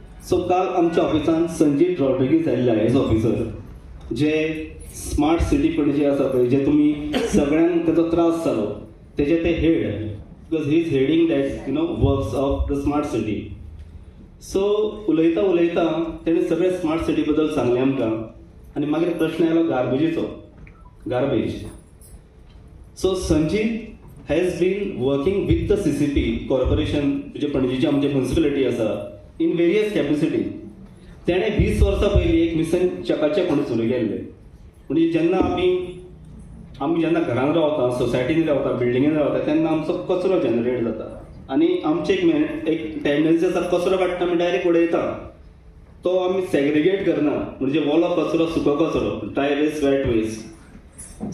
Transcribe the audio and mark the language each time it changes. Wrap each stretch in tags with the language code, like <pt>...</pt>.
<kok>सो काल आमच्या ऑफिसान संजीत रॉड्रिगीज आयिल्ले IAS ऑफिसर, जे स्मार्ट सिटी पणजे आसा पळय, जे तुमी सगळ्यांक तेजो त्रास जालो, तेजे ते head,</kok> <en>Because he is heading that works of the smart city.</en> <kok>सो उलयता उलयता तेणें सगळे स्मार्ट सिटी बद्दल सांगलें आमकां. आनी मागीर प्रश्न आयलो गार्बेज.</kok> <en>so Sanjeet has been working with the CCP corporation,</en> <kok>म्हणजे पणजेची आमची म्युनिसिपॅलिटी आसा,</kok> <en>In various capacity.</en> <kok>तेणें 20 वर्सां पयलीं एक मिशन चकाचक म्हणून सुरू केल्लें. म्हणजे जेन्ना आमी जेन्ना घरांत रावता, सोसायटीनी रावता, बिल्डिंगेन रावता, तेन्ना आमचो कचरो जनरेट जाता. आनी आमचे एक टेंडन्सी आसा कचरो काडटा आमी डायरेक्ट उडयता. तो आमी सेग्रिगेट करना, म्हणजे वोलो कचरो सुको कचरो,</kok> <en>Dry waste wet waste.</en>